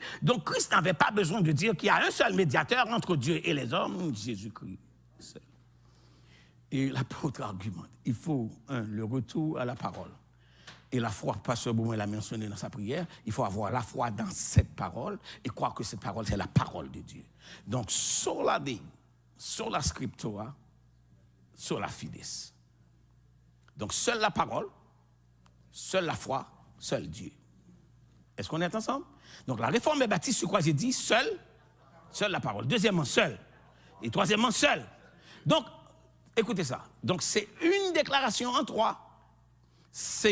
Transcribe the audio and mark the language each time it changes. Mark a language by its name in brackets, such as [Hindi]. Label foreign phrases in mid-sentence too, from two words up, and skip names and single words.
[French] Donc Christ n'avait pas besoin de dire qu'il y a un seul médiateur entre Dieu et les hommes, Jésus-Christ seul. Et l'apôtre argumente, il faut, le retour à la parole. Et la foi, Pasteur Bouin l'a mentionné dans sa prière, il faut avoir la foi dans cette parole et croire que cette parole, c'est la parole de Dieu. Donc, [Latin] sola Dei, sola scriptura, sola fides. [French] Donc, seule la parole, seule la foi, seul Dieu. Est-ce qu'on est ensemble? Donc, la réforme est bâtie sur quoi j'ai dit? Seule la parole. Deuxièmement, seule. Et troisièmement, seule. Donc, écoutez ça. Donc, c'est une déclaration en trois.